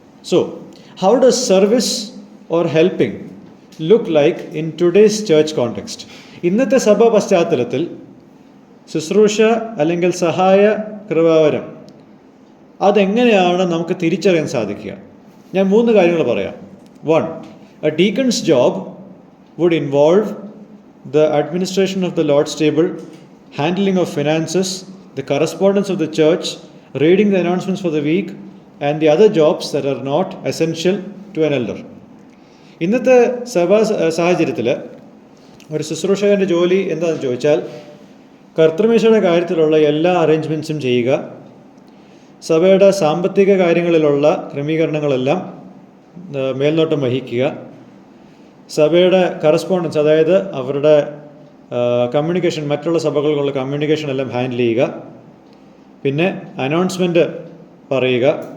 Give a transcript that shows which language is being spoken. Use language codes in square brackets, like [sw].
[en] So how does service or helping look like in today's church context? [ml] ഇന്നത്തെ സഭാ പശ്ചാത്തലത്തിൽ ശുശ്രൂഷ അല്ലെങ്കിൽ സഹായ കൃപാവരം അതെങ്ങനെയാണ് നമുക്ക് തിരിച്ചറിയാൻ സാധിക്കുക? ഞാൻ 3 കാര്യങ്ങൾ പറയാം. [en] 1, a deacon's job would involve the administration of the Lord's table, handling of finances, the correspondence of the church, reading the announcements for the week, and the other jobs that are not essential to an elder. [ml] ഇന്നത്തെ സഭാ സാഹചര്യത്തിൽ ഒരു ശുശ്രൂഷകൻ്റെ ജോലി എന്താണെന്ന് ചോദിച്ചാൽ കർത്തൃമേശയുടെ കാര്യത്തിലുള്ള എല്ലാ അറേഞ്ച്മെൻറ്റ്സും ചെയ്യുക, സഭയുടെ സാമ്പത്തിക കാര്യങ്ങളിലുള്ള ക്രമീകരണങ്ങളെല്ലാം മേൽനോട്ടം വഹിക്കുക, സഭയുടെ കറസ്പോണ്ടൻസ്, അതായത് അവരുടെ കമ്മ്യൂണിക്കേഷൻ, മറ്റുള്ള സഭകൾക്കുള്ള കമ്മ്യൂണിക്കേഷൻ എല്ലാം ഹാൻഡിൽ ചെയ്യുക, പിന്നെ അനൗൺസ്മെൻറ്റ് പറയുക.